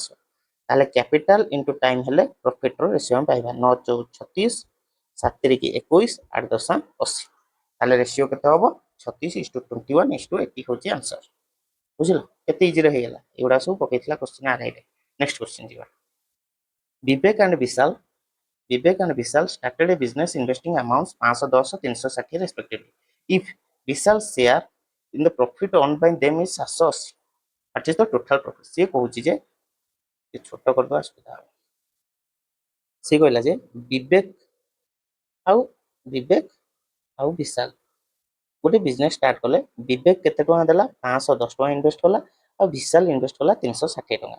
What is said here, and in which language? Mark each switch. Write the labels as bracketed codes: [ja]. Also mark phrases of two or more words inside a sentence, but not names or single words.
[or] ତାହେଲେ [en] capital into time [or] ହେଲେ ପ୍ରଫିଟର ରେସିଓ ଆମେ ପାଇବା 9 4 36, 7 3 21, 8 10 80। ତାହେଲେ ରେସିଓ କେତେ ହବ 36:21:80 ହଉଛି ଆନ୍ସର। ବୁଝିଲ କେତେ ଇଜିରେ ହେଇଗଲା। ଏଗୁଡା ସବୁ ପକେଇଥିଲା କ୍ୱେଶ୍ଚିନ୍ ଆରଆଇରେ। [en] next question [or] ଯିବା। ବିବେକ [en] and Vishal started a business investing amounts 510, 360 respectively. If Vishal's share in the profit earned by them is 780, that is the total profit. [or] ସେ କହୁଛି ଯେ ଛୋଟ କରିଦେବା ସୁବିଧା ହେବ। ସେ କହିଲା ଯେ ବିବେକ ଆଉ ବିଶାଲ ଗୋଟେ [en] business start [or] କଲେ। ବିବେକ କେତେ ଟଙ୍କା ଦେଲା 510 ଟଙ୍କା ଇନଭେଷ୍ଟ କଲା ଆଉ ବିଶାଲ ଇନଭେଷ୍ଟ କଲା 360 ଟଙ୍କା।